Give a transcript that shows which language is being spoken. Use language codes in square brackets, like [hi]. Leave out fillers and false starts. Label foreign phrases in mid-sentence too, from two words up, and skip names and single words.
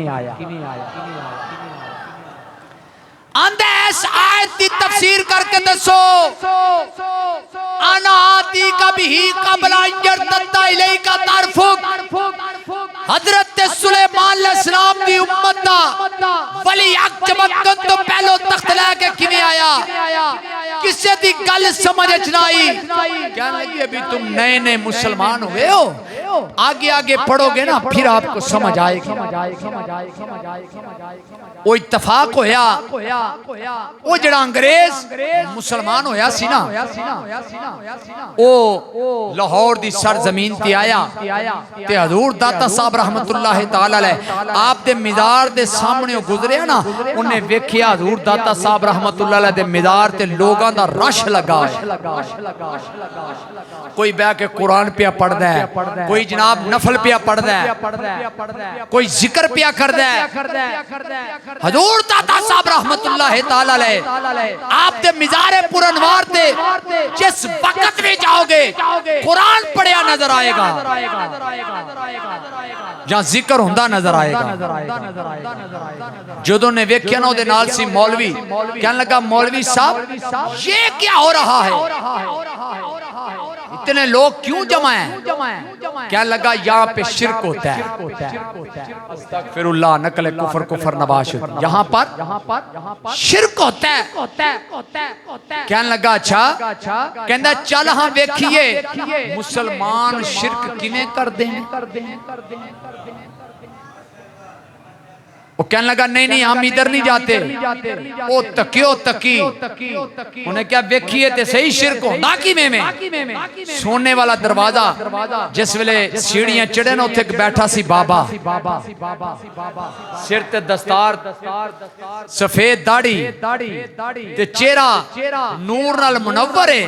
[pa] آندے اس آیت کی تفسیر کرکے دسو, [ar] أنا آتي كبي قبلا يرتدا إليكا طرفك, [pa] حضرت سلیمان علیہ السلام دی امت دا ولی اکھ چمکن تو پہلو تخت لیکے کیویں آیا. کسے دی گل سمجھ چ نہ آئی. [ur] کہنے لگی ابھی تم نئے نئے مسلمان ہوئے ہو، آگے آگے پڑھو گے نا پھر آپ کو سمجھ آئے گی. [pa] وہ اتفاق ہویا، وہ جڑا انگریز مسلمان ہویا سی نا، وہ لاہور دی سرزمین تے آیا تے حضور داتا صاحب [ar] رحمة الله تعالى عليه [pa] آپ دے مزار دے سامنے گزریا نا، انہیں ویکھیا حضور داتا صاحب [ar] رحمة الله عليه [pa] دے مزار تے لوگاں دا رش لگا ہے. کوئی بہہ کے قرآن پیا پڑھدا ہے، کوئی جناب نفل پیا پڑھدا ہے، کوئی ذکر پیا کردا ہے. حضور داتا صاحب [ar] رحمة الله تعالى عليه [pa] آپ دے مزار پرانوار تے جس وقت بھی جاؤ گے قرآن پڑھیا نظر آئے گا یا ذکر ہندا نظر آئے گا. جدوں نے ویکھیا نا اوہدے نال سی مولوی, [ur] کہنے لگا مولوی صاحب یہ کیا ہو رہا ہے، اتنے لوگ کیوں جمع ہیں? کیا لگا یہاں پے شرک ہوتا ہے۔ استغفر اللہ [fa] نقل کفر کفر نباش, [ur] یہاں پر شرک ہوتا ہے. کہنے لگا اچھا, [pa] کہندا چل ہاں ویکھیے مسلمان شرک کیویں کردے ہیں. [ur] وہ کہنے لگا نہیں نہیں ہم ادھر نہیں جاتے. [pa] او تکیو تکی، انہیں کیا ویکھیے تے سہی شرک ہوندا کیویں میں. سونے والا دروازہ، جس ویلے سیڑھیاں چڑھے نا اتھے بیٹھا سی بابا، سر تے دستار، سفید داڑھی تے چہرہ نور نال منور ہے.